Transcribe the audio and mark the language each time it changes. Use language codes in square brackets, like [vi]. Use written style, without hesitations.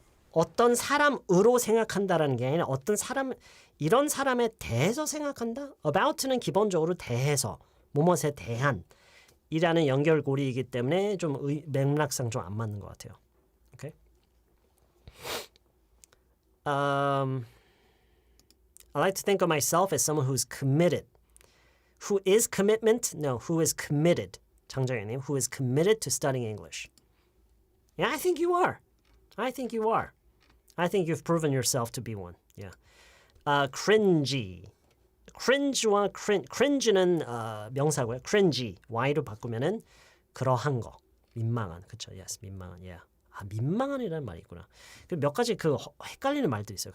[ko] 어떤 사람으로 생각한다라는 게 아니라 어떤 사람 이런 사람에 대해서 생각한다. About는 기본적으로 대해서 무엇에 대한 이라는 연결고리이기 때문에 좀 맥락상 좀 안 맞는 것 같아요. [en] Okay. I like to think of myself as someone who's committed. Who is commitment? No, who is committed. 장정현님, who is committed to studying English. Yeah, I think you are. I think you are. I think you've proven yourself to be one. Yeah. Cringy. [ko] cringe와 cringe는 명사고요. [en] cringy. [ko] y로 바꾸면은 그러한 거. 민망한. 그렇죠. [en] Yes, [ko] 민망한. [en] Yeah. [ko] 민망한이라는 말이 있구나. 몇 가지 헷갈리는 말도 있어요.